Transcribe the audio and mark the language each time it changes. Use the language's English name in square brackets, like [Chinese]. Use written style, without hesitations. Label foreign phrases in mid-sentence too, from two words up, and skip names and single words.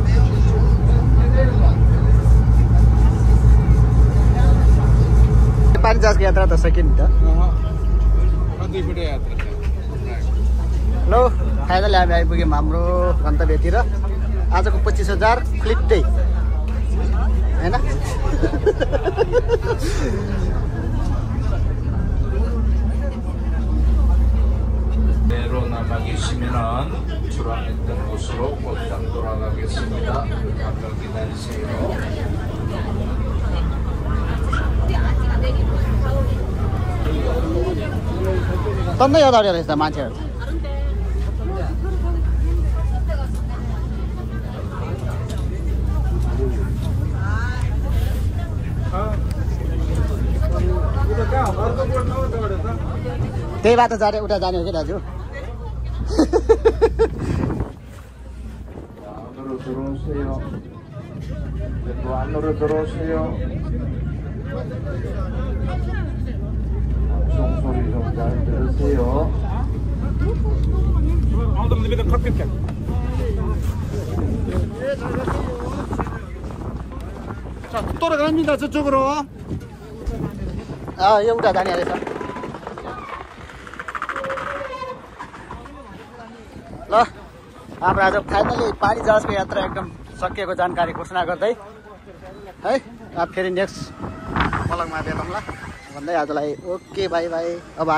[Nepali] पानी जहाजको यात्रा त सकियो नि त। ल फाइनली हामी आइपुग्यौँ हाम्रो गन्तव्यतिर। आजको 25,000 फ्लिट्टै होइन। [Korean] 남아 계시면은 출항했던 곳으로 곧장 돌아가겠습니다. 잠깐 기다리세요. [Nepali] टन्नै याद आउँदो रहेछ मान्छेहरू। त्यही बाटो जाने उता जाने हो कि दाजु? [Korean] 안으로 들어오세요. 안으로 들어오세요. 방송 소리 좀 잘 들으세요. 자, 돌아갑니다 저쪽으로. 아, 여기다 다녀야 돼서. [Nepali] ल हाम्रो आज फाइनली पानी जहाजको यात्रा एकदम सकिएको जानकारी घोषणा गर्दै है। अब फेरि नेक्स्ट पलकमा भेटौँला भन्दै आजलाई [English] okay bye bye.